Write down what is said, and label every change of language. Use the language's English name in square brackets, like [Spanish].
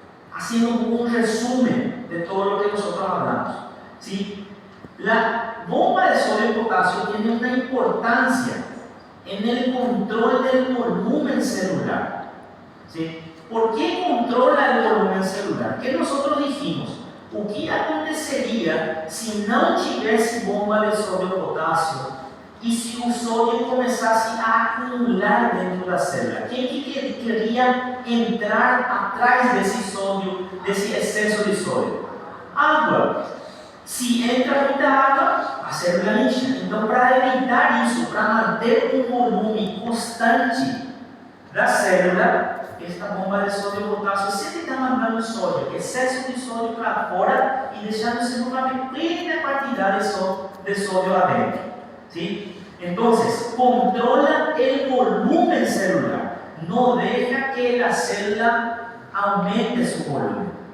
[Spanish] Haciendo un resumen de todo lo que nosotros hablamos, ¿sí? La bomba de sodio y potasio tiene una importancia en el control del volumen celular. ¿Sí? ¿Por qué controla el volumen celular? ¿Qué nosotros dijimos? [Portuguese] O que aconteceria se não tivesse bomba de sodio e potássio e se o sódio começasse a acumular dentro da célula? Quem que queria entrar atrás desse sódio, desse excesso de sódio? Água. Se entra muita água, a célula incha. Então, para evitar isso, para manter um volume constante da célula, esta bomba de sódio e potássio sempre está mandando sódio, excesso de sódio para fora e deixando-se uma pequena quantidade de sódio adentro. [Spanish] ¿Sí? Entonces, controla el volumen celular, no deja que la célula aumente su volumen.